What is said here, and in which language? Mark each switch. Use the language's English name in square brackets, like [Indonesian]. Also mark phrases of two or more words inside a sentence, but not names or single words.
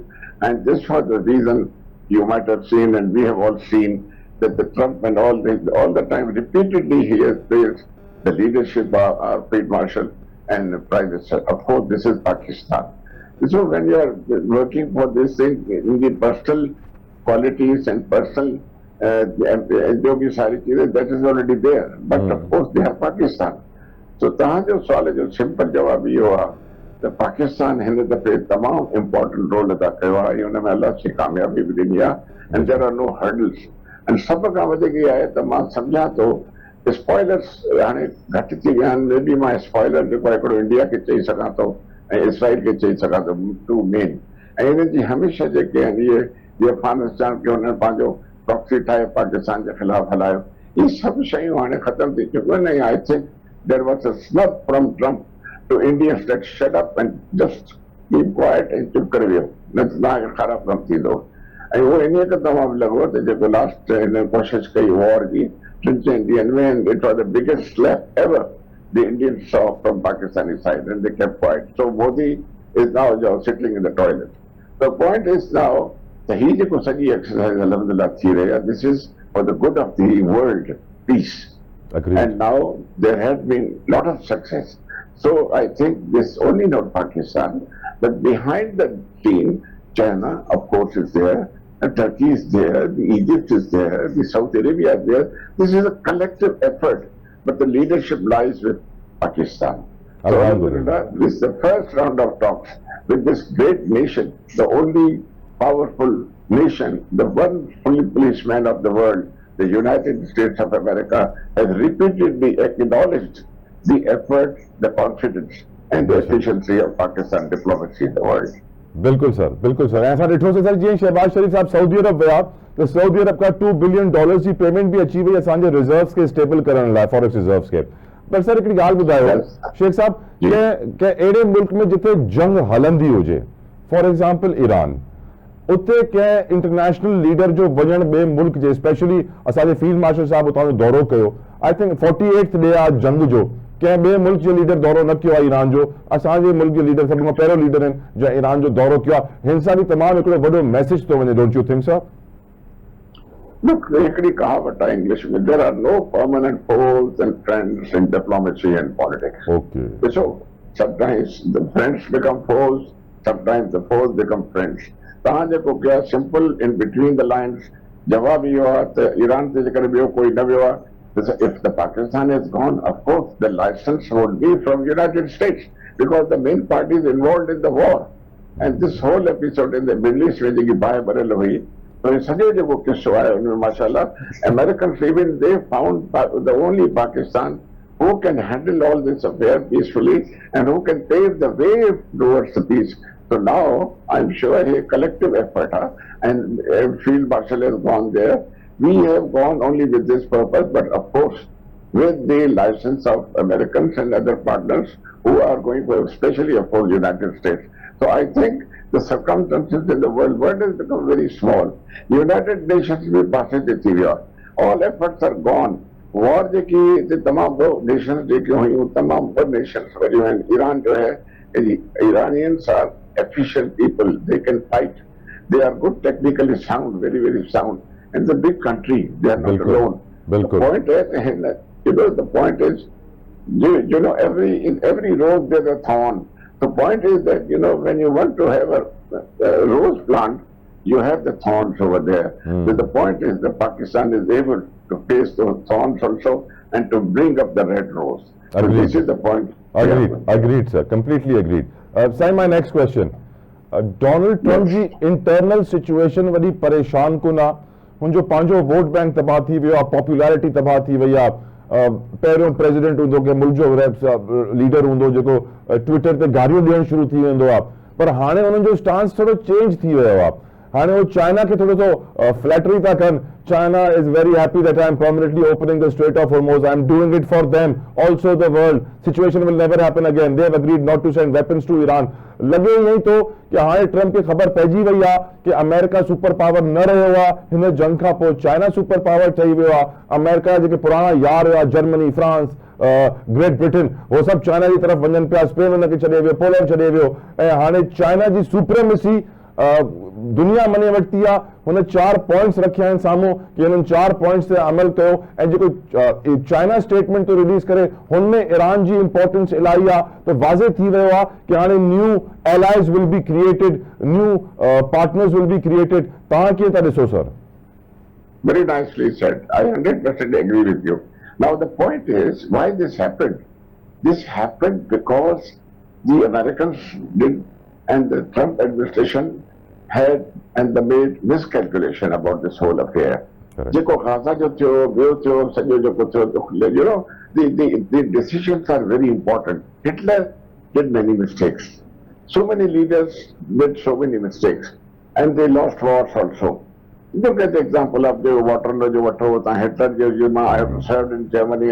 [English] And this was the reason you might have seen, and we have all seen, that the Trump and all the time repeatedly he has praised the leadership of our Field Marshal and the Prime Minister. Of course, this is Pakistan. So when you are working for this thing in the personal qualities and personal that is already there. But of course, they have Pakistan. [Sindhi] So तव्हांजो सवाल जो सिंपल जवाब इहो आहे त पाकिस्तान हिन दफ़े तमामु [English] important role [Sindhi] अदा कयो आहे, ऐं हुन में अलाह सी कामयाबी बि ॾिनी आहे, [English] and there are no hurdles. [Sindhi] ऐं सभ खां वधीक इहा आहे त मां सम्झां थो स्पॉइलर्स हाणे घटि थी विया आहिनि। [English] maybe [Sindhi] मां स्पॉइलर जेको हिकिड़ो इंडिया खे चई सघां थो ऐं इसराइल खे चई सघां थो, [English] two men. [Sindhi] ऐं हिन जी हमेशह जेके आहिनि इहे अफगानिस्तान खे हुननि पंहिंजो प्रॉक्सी ठाहे पाकिस्तान जे ख़िलाफ़ हलायो, इहे सभु शयूं हाणे ख़तमु थी चुकियूं आहिनि। [English] ऐं I think there was a snub from Trump to India that shut up and just keep quiet and [Sindhi] चुप करे वियो, न त तव्हांखे ख़राबु कमु थींदो। ऐं उहो इन करे तमामु लॻो त जेको लास्ट हिन कोशिशि कई वॉर जी, [English] since the Indian way, and it was the biggest slap ever the Indians saw from Pakistani side, and they kept quiet. So Modi is now just sitting in the toilet. The point is now, the [Sindhi] जेको सॼी [English] exercise alhamdulillah [Sindhi] थी रही आहे, [English] this is for the good of the world peace. Agreed. And now there has been a lot of success. So I think this only not Pakistan, but behind the scene, China, of course, is there, and Turkey is there, the Egypt is there, the Saudi Arabia is there. This is a collective effort, but the leadership lies with Pakistan. So Alhamdulillah. this is the first round of talks with this great nation, the only powerful nation, the one fully policeman of the world. The United States of America has repeatedly acknowledged the effort, the confidence, and the efficiency of Pakistan diplomacy in the world. [Sindhi] बिल्कुल सर ऐसा ॾिठो सर जीअं शहबाज शरीफ़ साहब सऊदी अरब विया त सऊदी अरब खां $2 बिलियन जी पेमेंट बि अची वई असांजे रिजर्व्स खे स्टेबल करण लाइ, [English] forex reserves [Sindhi] खे। पर सर हिकिड़ी ॻाल्हि ॿुधायो शेख साहब, के अहिड़े मुल्क में जिथे जंग हलंदी हुजे, [English] for example [Sindhi] ईरान, उते कंहिं [English] international leader [Sindhi] जो वञण ॿिए मुल्क जे, स्पेशली असांजे [English] Field Marshal [Sindhi] साहब उतां जो दौरो कयो, [English] I think 48th day [Sindhi] आहे जंग जो, कंहिं ॿिए मुल्क जो लीडर दौरो न कयो आहे ईरान जो, असांजे मुल्क जे लीडर सभिनि खां पहिरियों लीडर आहिनि जंहिं ईरान जो दौरो कयो आहे। हिन सां बि तमामु हिकिड़ो वॾो मैसेज थो वञे, [English] don't you think sir? Look, [Sindhi] हिकिड़ी कहावत आहे इंग्लिश में, [English] there are no permanent foes and friends in diplomacy and politics. Okay. So sometimes the friends become foes, sometimes the foes become friends. [Sindhi] तव्हां जेको कयो [English] simple in between the lines [Sindhi] जवाब इहो आहे त ईरान ते जेकर ॿियो कोई न वियो आहे, [English] if the Pakistan is gone, of course the license would be from United States because the main party is involved in the war. And this whole episode in the Middle East [Sindhi] में जेकी बाहि भरियल हुई, तो ये सॼो जेको किस्सो आहे उनमें [English] माशाल्लाह Americans even they found the only Pakistan who can handle all this affair peacefully and who can pave the way towards the peace. So now, I'm sure a collective effort, and Field Marshal has gone there. We have gone only with this purpose, but of course, with the license of Americans and other partners who are going for, especially of course, United States. So I think the circumstances in the world has become very small. [Sindhi] United Nations में पासे थी वियो, [English] all efforts are gone. [Sindhi] War जेकी तमाम nations जेकी हुई, तमाम nations वरियूं आहिनि। ईरान जो है, [English] Iranians are efficient people, they can fight, they are good, technically sound, very very sound, and it's a big country, they are not alone. The point is, the point is, you know, in every rose there's a thorn. The point is that, you know, when you want to have a rose plant, you have the thorns over there. But the point is that Pakistan is able to face those thorns also and to bring up the red rose. So this is the point. Agreed, sir. Completely agreed. Sir, my next question. [Sindhi] Donald Trump जी [English] internal situation [Sindhi] वॾी परेशान कोन आहे, हुनजो पंहिंजो [English] vote bank [Sindhi] तबाह थी वियो आहे, पॉपुलैरिटी तबाह थी वई आहे। पहिरियों प्रेसिडेंट हूंदो के मुल्क जो लीडर हूंदो जेको ट्विटर ते गारियूं ॾियणु शुरू थी वेंदो आहे, पर हाणे हुननि जो स्टांस थोरो चेंज थी वियो आहे। हाणे वो चाइना खे थोरो सो फ्लैटरी था कनि, [English] China is very happy that I am permanently opening the Strait of Hormuz. I am doing it for them, also the world. Situation will never happen again. They have agreed not to send weapons to Iran. [Sindhi] लगे यही तो कि हाणे ट्रम्प खे ख़बर पइजी वई आहे कि अमेरिका [English] super power [Sindhi] न रहियो आहे, हिन जंग खां पोइ चाइना [English] super power [Sindhi] ठही वियो आहे। अमेरिका जेके पुराणा यार हुआ, जर्मनी, फ्रांस, ग्रेट ब्रिटेन, वो सभु चाइना जी तरफ़ वञनि पिया, स्पेन हुनखे छॾे वियो, पोलैंड छॾे वियो, ऐं हाणे चाइना जी सुप्रीमेसी दुनिया मने वरिती आहे। हुन 4 पॉइंट्स रखिया आहिनि साम्हूं कि हुननि 4 पॉइंट्स ते अमल कयो, ऐं जेको चाइना स्टेटमेंट तो रिलीज़ करे हुनमें ईरान जी इंपॉर्टेंस इलाही आहे, त वाज़े थी वियो आहे कि हाणे [English] new allies will be created, new partners will be created. [Sindhi] तव्हां कीअं था ॾिसो सर? [English] Very nicely said. I 100% agree with you. Now the point is why this happened. This happened because the Americans did, and the Trump administration had and the made miscalculation about this whole affair. [Sindhi] जेको गाज़ा जो थियो, ॿियो थियो, सॼो जेको थियो, [English] you know, the decisions are very important. Hitler did many mistakes. So many leaders did so many mistakes, and they lost wars also. Look at the example of the Waterloo, Hitler, I have served in Germany.